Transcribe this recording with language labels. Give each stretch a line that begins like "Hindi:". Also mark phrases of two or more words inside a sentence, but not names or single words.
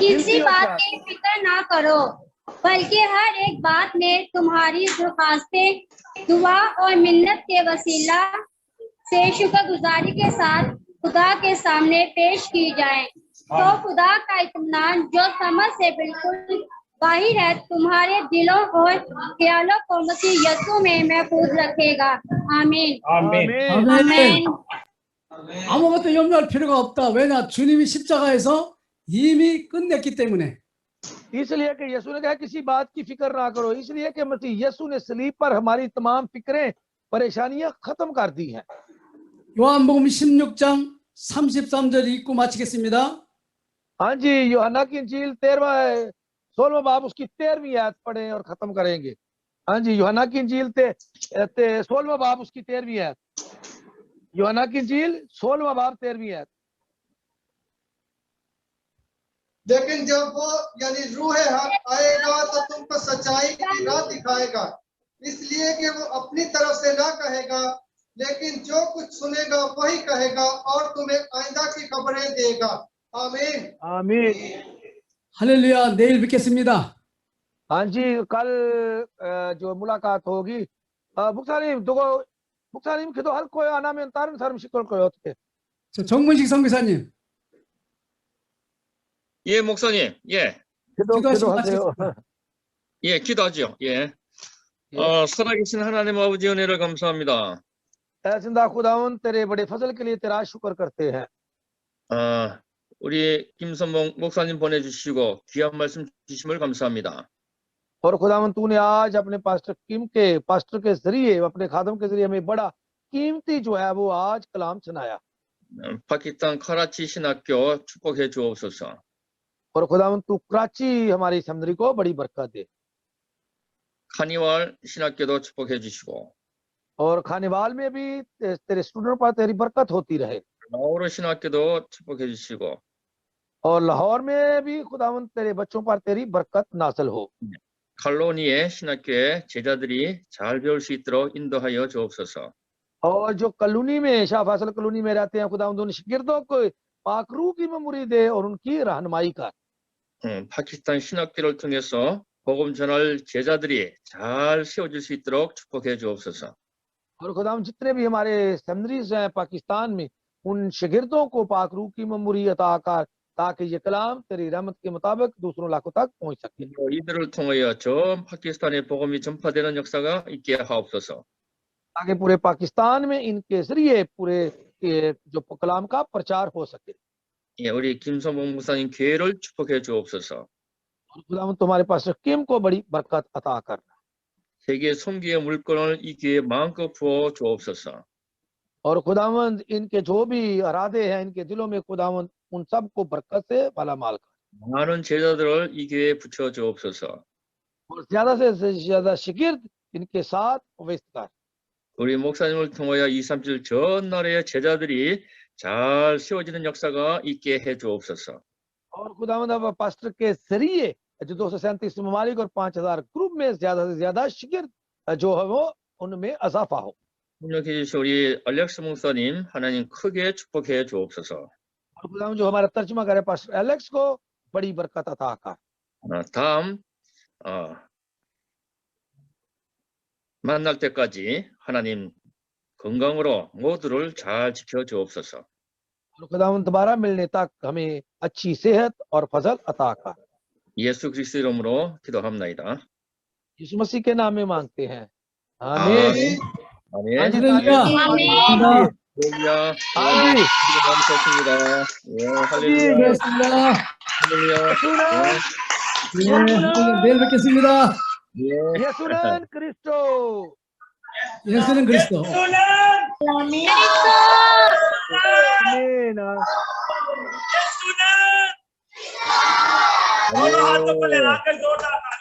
Urdu: کسی بات کی فکر نہ کرو، بلکہ ہر ایک بات میں تمہاری درخواستیں دعا اور منت کے وسیلہ سے شکرگزاری کے ساتھ خدا کے سامنے پیش کی جائے، تو خدا کا اطمینان جو سمجھ سے بالکل باہر ہے تمہارے دلوں اور خیالوں کو مسیح یسوع میں محفوظ رکھے گا. आमीन। आमीन। आमीन।
Korean: 아무것도 염려할 필요가 없다. 왜냐? 주님이 십자가에서 이미 끝냈기 때문에.
Urdu: اس لیے کہ یسوع نے کہا کسی بات کی فکر نہ کرو، اس لیے کہ مسیح یسوع نے صلیب پر ہماری تمام فکریں، پریشانیاں ختم کر دی ہیں.
Korean: 요한복음 16장 33절 읽고 마치겠습니다.
Urdu: ہاں جی، یوحنا کی انجیل 16واں باب اس کی 13ویں آیت پڑھے اور ختم کریں گے. ہاں جی، یوحنا کی انجیل 16واں باب اس کی 13ویں آیت. یوحنا کی انجیل 16واں باب 13ویں آیت. لیکن جب وہ یعنی روح حق آئے گا تو تم کو سچائی کی راہ دکھائے گا، اس لیے کہ وہ اپنی طرف سے نہ کہے گا، لیکن جو کچھ سنے گا وہی کہے گا اور تمہیں آئندہ کی خبریں دے گا. आमीन। आमीन।
Korean: 할렐루야. 내일 뵙겠습니다.
Urdu: ہاں جی، کل جو ملاقات ہوگی
Korean: 목사님 기도할 거예요? 아니면 다른 사람 시킬 거예요? 어떻게? 저 정문식 선교사님. 예, 목사님. 예. 기도하세요. 예, 기도하죠. 예. 예. 살아계신 하나님 아버지 은혜를 감사합니다.
Urdu: زندہ خداوند تیرے بڑے فضل کے لیے تیرا شکر کرتے ہیں.
Korean: 우리 김선봉 목사님 보내주시고 귀한 말씀 주심을 감사합니다.
Urdu: اور خداوند تو نے آج اپنے پاسٹر کے ذریعے، اپنے خادم کے ذریعے ہمیں بڑا قیمتی جو ہے وہ آج کلام سنایا.
Korean: 파키스탄 카라치 신학교 축복해 주옵소서.
Urdu: اور خداوند تو کراچی ہماری سیمنری کو بڑی برکت دے,
Korean: 카니왈 신학교도 축복해 주시고,
Urdu: اور خانیوال میں بھی تیرے سٹوڈنٹ پر تیری برکت ہوتی رہے,
Korean: 라오르 신학교도 축복해 주시고,
Urdu: اور لاہور میں بھی خداوند تیرے بچوں پر تیری برکت نازل ہو.
Korean: 칼로니의 신학교에 제자들이 잘 배울 수 있도록 인도하여 주옵소서.
Urdu: اور جو کالونی میں شاہ فیصل کالونی میں رہتے ہیں، خداوند ان شاگردوں کو پاک روح کی میموری دے اور ان کی رہنمائی کر.
Korean: 파키스탄 신학교를 통해서 복음 전할 제자들이 잘 세워질 수 있도록 축복해 주옵소서.
Urdu: اور خداوند جتنے بھی ہمارے سیمنریز ہیں پاکستان میں، ان شاگردوں کو پاک روح کی میموری عطا کر، تاکہ یہ کلام تیری رحمت کے مطابق دوسروں لاکھوں تک پہنچ سکے.
Korean: 이들을 통하여 전 파키스탄의 복음이 전파되는 역사가 있게 하옵소서.
Urdu: تاکہ پورے پاکستان میں ان کے ذریعے پورے جو کلام کا پرچار ہو سکے.
Korean: 예, 우리 김성봉 목사님 교회를 축복해 주옵소서.
Urdu: اور خداوند تمہارے پاس کم کو بڑی برکت عطا کرنا,
Korean: 세계 선교의 물건을 이 교회에 마음껏 부어 주옵소서.
Urdu: اور خداوند ان کے جو بھی ارادے ہیں ان کے دلوں میں خداوند ان سب کو برکت سے مالامال کر,
Korean: 많은 제자들을 이 교회에 붙여 주옵소서.
Urdu: اور زیادہ سے زیادہ شاگرد ان کے ساتھ ویست کر.
Korean: 우리 목사님을 통하여 237 전날의 제자들이 잘 세워지는 역사가 있게 해 주옵소서.
Urdu: اور خداوند اب پاسٹر کے ذریعے جو 237 ممالک اور 5000 گروپ میں زیادہ سے زیادہ شاگرد جو ہے وہ ان میں اضافہ ہو.
Korean: 협력해 주신 우리 알렉스 목사님 하나님 크게 축복해 주옵소서.
Urdu: اور خداوند جو ہمارا ترجمہ کرے پاسٹر ایلیکس کو بڑی برکت عطا کر.
Korean: 다음 만날 때까지 하나님 건강으로 모두를 잘 지켜 주옵소서.
Urdu: اور خداوند دوبارہ ملنے تک ہمیں اچھی صحت اور فضل عطا کر.
Korean: 예수 그리스도 이름으로 기도합나이다.
Urdu: یسوع مسیح کے نام میں مانگتے ہیں، آمین.
Korean: 아멘.
Urdu: ہاں جی,
Korean: 할렐루야.
Urdu: आमीन।
Korean: 할렐루야.
Urdu: ہاں جی,
Korean: 감사합니다. 예, 할렐루야. 고맙습니다. 할렐루야. 예, 내일 뵙겠습니다. 예. 예수는 그리스도. 예수는 그리스도.
Urdu: आमीन। دونوں ہاتھوں کو لگا کر زوردار